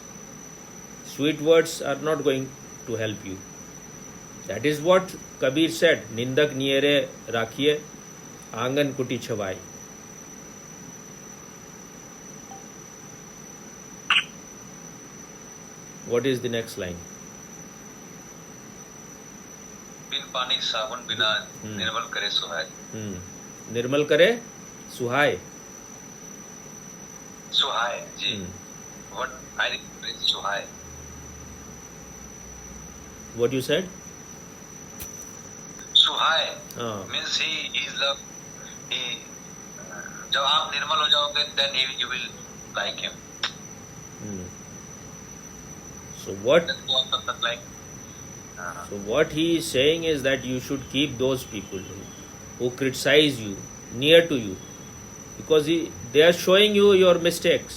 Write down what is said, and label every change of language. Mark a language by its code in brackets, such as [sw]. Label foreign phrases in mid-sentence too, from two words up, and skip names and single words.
[en] Sweet words are not going to help you. That is what Kabir said, [hi] निंदक नियरे राखिए, आंगन कुटी छवाय. [en] What is the next line? [hi] बिन पानी साबुन बिना निर्मल करे सुहाय. निर्मल करे सुहाय. [en] Suhai, ji. What I think is Suhai. What you said? Suhai means he is love. He, [hi] जब आप निर्मल हो जाओगे, [en] then you will like him. So what? That's what like. So what he is saying is that you should keep those people who criticize you near to you, because they are showing you your mistakes.